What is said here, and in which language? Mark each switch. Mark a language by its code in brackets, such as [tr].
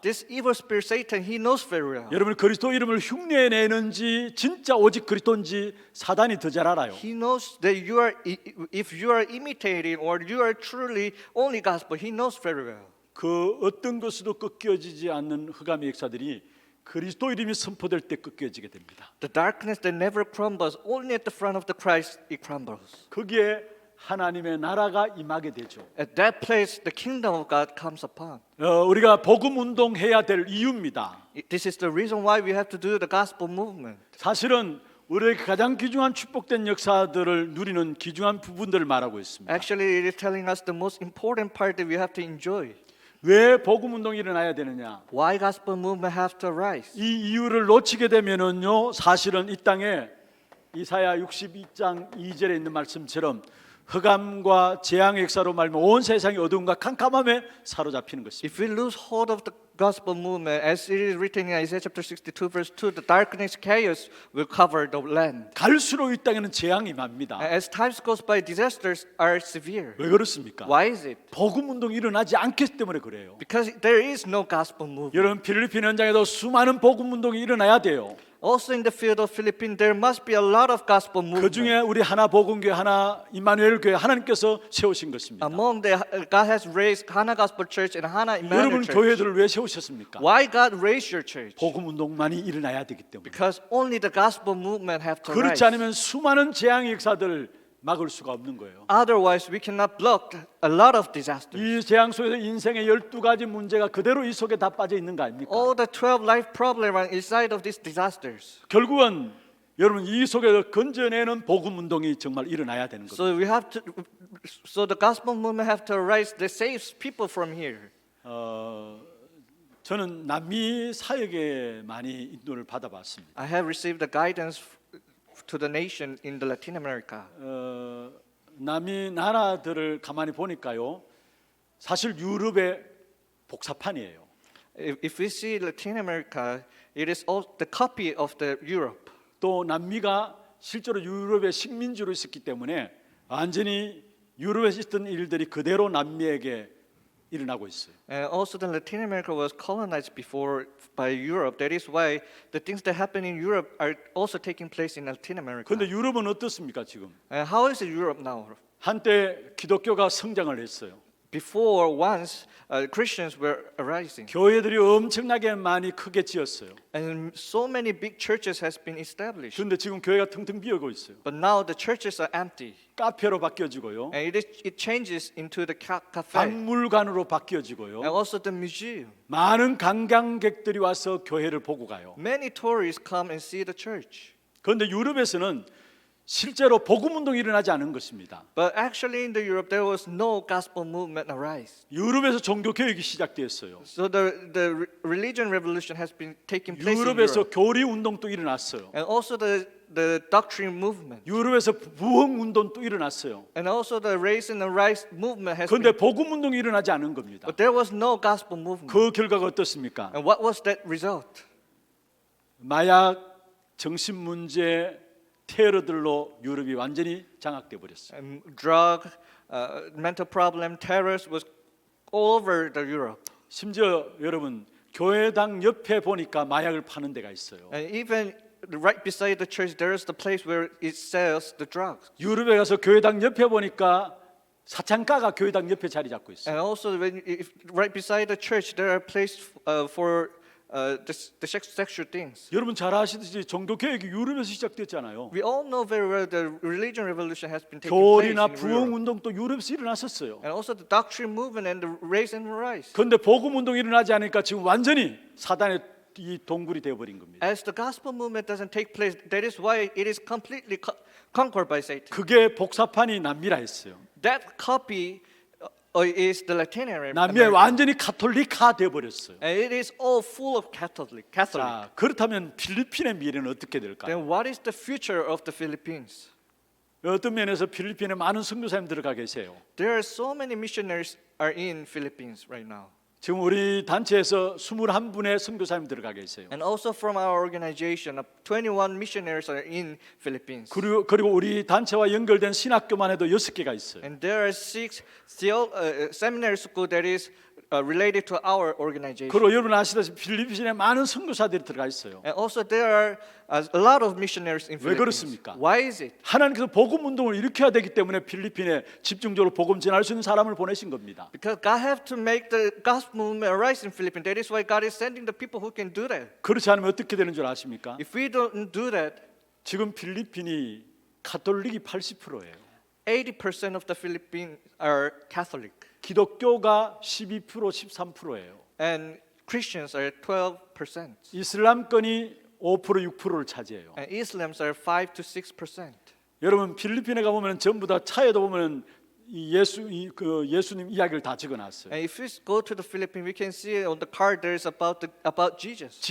[en] This evil spirit Satan, he knows very well. [ko] 여러분 그리스도 이름을 흉내내는지 진짜 오직 그리스도인지 사단이 더 잘 알아요. [en] He knows that you are, if you are imitating or you are truly only gospel, he knows very well. [ko] 그 어떤 것으로 꺾여지지 않는 흑암의 역사들이 그리스도 이름이 선포될 때 꺾여지게 됩니다. [en] The darkness that never crumbles, only at the front of the Christ it crumbles. [ko] 거기에 하나님의 나라가 임하게 되죠. [en] At that place, the kingdom of God comes upon. [ko] 우리가 복음 운동해야 될 이유입니다. [en] This is the reason why we have to do the gospel movement. [ko] 사실은 우리에게 가장 귀중한 축복된 역사들을 누리는 귀중한 부분들을 말하고 있습니다. [en] Actually, it is telling us the most important part that we have to enjoy. [ko] 왜 복음 운동이 일어나야 되느냐? [en] Why gospel movement have to rise? [ko] 이 이유를 놓치게 되면은요, 사실은 이 땅에 이사야 62장 2절에 있는 말씀처럼 흑암과 재앙의 역사로 말면 온 세상이 어두움과 캄캄함에 사로잡히는 것입니다. [en] If we lose hold of the gospel movement, as it is written in Isaiah chapter 62 verse 2, the darkness, chaos will cover the land. [ko] 갈수록 이 땅에는 재앙이 맙니다. [en] As times goes by, disasters are severe. [ko] 왜 그렇습니까? [en] Why is it? [ko] 복음 운동이 일어나지 않기 때문에 그래요. [en] Because there is no gospel movement. [ko] 여러분 필리핀 현장에도 수많은 복음 운동이 일어나야 돼요. [en] Also in the field of Philippines, there must be a lot of gospel movement. [ko] 그 중에 우리 하나 복음교회, 하나 임마누엘 교회 하나님께서 세우신 것입니다. [en] Among the God has raised Hana Gospel Church and Hana [ko] 여러분 [en] Emmanuel Church. [ko] 교회들을 왜 세우셨습니까? [en] Why God raised your church? [ko] 복음 운동만이 일어나야 되기 때문에. [en] Because only the gospel movement have to [ko] 그렇지 [en] rise. [ko] 않으면 수많은 재앙의 역사들을 막을 수가 없는 거예요. [en] Otherwise, we cannot block a lot of disasters. [ko] 이 재앙 속에서 인생의 12가지 문제가 그대로 이 속에 다 빠져 있는 거 아닙니까? [en] All the 12 life problems are inside of these disasters. [ko] 결국은 여러분 이 속에서 건져내는 복음 운동이 정말 일어나야 되는 겁니다. [en] So we have to. So the gospel movement have to arise that saves people from here. [ko] 저는 남미 사역에 많이 인도를 받아봤습니다. [en] I have received the guidance to the nation in the Latin America. [ko] 남미 나라들을 가만히 보니까요, 사실 유럽의 복사판이에요. [en] If we see Latin America, it is all the copy of the Europe. [ko] 또 남미가 실제로 유럽의 식민지로 있었기 때문에 완전히 유럽에서 있던 일들이 그대로 남미에게 일어나고 있어요. [en] And also, the Latin America was colonized before by Europe. That is why the things that happen in Europe are also taking place in Latin America. [ko] 그런데 유럽은 어떻습니까 지금? [en] How is Europe now? [ko] 한때 기독교가 성장을 했어요. [en] Before, once Christians were arising, [ko] 교회들이 엄청나게 많이 크게 지었어요. [en] and so many big churches has been established. [ko] 그런데 지금 교회가 텅텅 비어고 있어요. [en] But now the churches are empty, [ko] 카페로 바뀌어지고요. [en] and it changes into the cafe, [ko] 박물관으로 [en] and [ko] 바뀌어지고요. [en] also the museum. [ko] 많은 관광객들이 와서 교회를 보고 가요. [en] Many tourists come and see the church. [ko] 그런데 유럽에서는 실제로 복음 운동이 일어나지 않은 것입니다. [en] But actually, in the Europe, there was no gospel movement arise. [ko] 유럽에서 종교 개혁이 시작되었어요. [en] So the religion revolution has been taking place in [ko] 유럽에서 [en] Europe, [ko] 교리 운동도 일어났어요. [en] and also the doctrine movement, [ko] 유럽에서 부흥 운동도 일어났어요. [en] and also the raise and the rise movement has [ko] 그런데 [en] been. [ko] 복음 운동이 일어나지 않은 겁니다. [en] But there was no gospel movement. [ko] 그 결과가 어떻습니까? [en] And what was that result? [ko] 마약, 정신 문제, 테러들로 유럽이 완전히 장악돼 버렸어요. [en] Drug, mental problem, terrorists was all over the Europe. [ko] 심지어 여러분 교회당 옆에 보니까 마약을 파는 데가 있어요. [en] And even right beside the church, there is the place where it sells the drugs. [ko] 유럽에 가서 교회당 옆에 보니까 사창가가 교회당 옆에 자리 잡고 있어요. [en] And also, right beside the church, there are places for sexual things. [ko] 여러분 잘 아시듯이 종교 개혁이 유럽에서 시작됐잖아요. [en] We all know very well the religion revolution has been taking place [ko] 교리나 [en] in [ko] 부흥 [en] Europe. [ko] 운동도 유럽에서 일어났었어요. [en] And also the doctrine movement and the raise and rise. [ko] 그런데 복음 운동이 일어나지 않으니까 지금 완전히 사단의 이 동굴이 되어버린 겁니다. [en] As the gospel movement doesn't take place, that is why it is completely conquered by Satan. [ko] 그게 복사판이 남미라 했어요. [en] That copy is the Latin America. [ko] 남미에 완전히 카톨릭화 되어버렸어요. [en] And it is all full of Catholic. [ko] 자, 그렇다면 필리핀의 미래는 어떻게 될까요? [en] Then what is the future of the Philippines? [ko] 어떤 면에서 필리핀에 많은 선교사님 들어가 계세요. [en] There are so many missionaries are in Philippines right now. [ko] 지금 우리 단체에서 21분의 선교사님 들어가 계세요. [en] And also from our organization, 21 missionaries are in Philippines. [ko] 그리고 우리 단체와 연결된 신학교만 해도 6개가 있어요. [en] And there are 6 seminary school that is related to our organization. [ko] 그리고 여러분 아시다시피 필리핀에 많은 선교사들이 들어가 있어요. [en] And also there are a lot of missionaries in [ko] 왜 [en] Philippines. [ko] 그렇습니까? [en] Why is it? [ko] 하나님께서 복음 운동을 일으켜야 되기 때문에 필리핀에 집중적으로 복음 전할 수 있는 사람을 보내신 겁니다. [en] Because God have to make the gospel movement arise in Philippines. That is why God is sending the people who can do that. [ko] 그렇지 않으면 어떻게 되는 줄 아십니까? [en] If we don't do that, [ko] 지금 필리핀이 카톨릭이 80%예요. [en] 80% of the Philippines are Catholic. [ko] 기독교가 12%, 13%예요. [en] And Christians are 12%. [ko] 이슬람권이 5%, 6%를 차지해요. [en] And Islams are 5 to 6%. [ko] 여러분 필리핀에 가 보면 전부 다 차에도 보면 이 예수님 이야기를 다 적어놨어요. [en] And if we go to the Philippines, we can see on the card there's about Jesus.